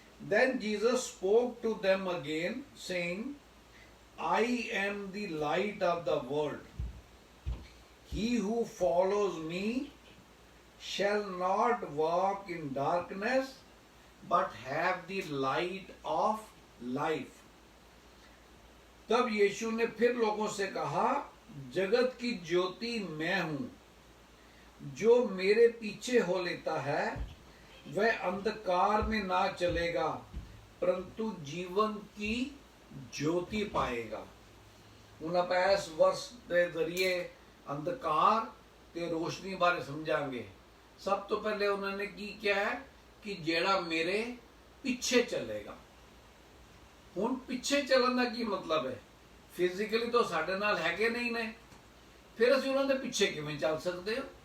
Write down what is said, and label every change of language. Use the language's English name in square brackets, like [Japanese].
[English] Then Jesus spoke to them again, saying, I am the light of the world. He who follows me shall not walk in darkness, but have the light of life. [Hindi] तब यीशु ने फिर लोगों से कहा, जगत की ज्योति मैं हूं, जो मेरे पीछे हो लेता है वह अंधकार में ना चलेगा परंतु जीवन की ज्योति पाएगा। [Punjabi] ਹੁਣ ਆਪਾਂ ਇਸ ਵਰਸ ਦੇ ਜ਼ਰੀਏ ਅੰਧਕਾਰ ਤੇ ਰੋਸ਼ਨੀ ਬਾਰੇ ਸਮਝਾਂਗੇ। ਸਭ ਤੋਂ ਪਹਿਲੇ ਉਹਨਾਂ ਨੇ ਕੀ ਕਿਹਾ ਹੈ ਕਿ ਜਿਹੜਾ ਮੇਰੇ ਪਿੱਛੇ ਚੱਲੇਗਾ। ਹੁਣ ਪਿੱਛੇ ਚੱਲਣ ਦਾ ਕੀ ਮਤਲਬ ਹੈ? ਫਿਜ਼ੀਕਲੀ ਤਾਂ ਸਾਡੇ ਨਾਲ ਹੈਗੇ ਨਹੀਂ ਨੇ, ਫਿਰ ਅਸੀਂ ਉਹਨਾਂ ਦੇ ਪਿੱਛੇ ਕਿਵੇਂ ਚੱਲ ਸਕਦੇ ਹੋ?